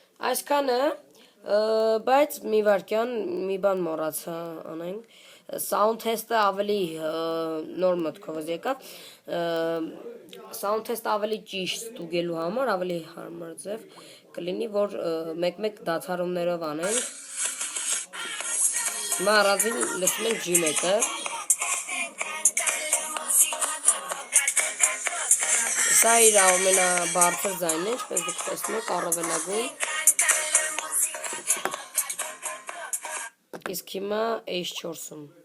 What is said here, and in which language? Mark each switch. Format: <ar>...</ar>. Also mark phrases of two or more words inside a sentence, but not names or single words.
<hy>Այսքանը, բայց մի վարքյան, մի բան մոռացա անենք,</hy> <en>sound test-</en> <hy>ը ավելի նոր մտքով եկավ,</hy> <en>sound test-</en> <hy>ը ավելի ճիշտ ստուգելու համար, ավելի հարմար ձև կլինի, որ մեկ-մեկ դադարումներով անենք, հիմա առանձին լսում ենք G1-ը, սա իր ամենաբարձր ձայնն է, ինչպես դուք տեսնում եք, առավելագույն, իսկ հիմա H4-ում,</hy>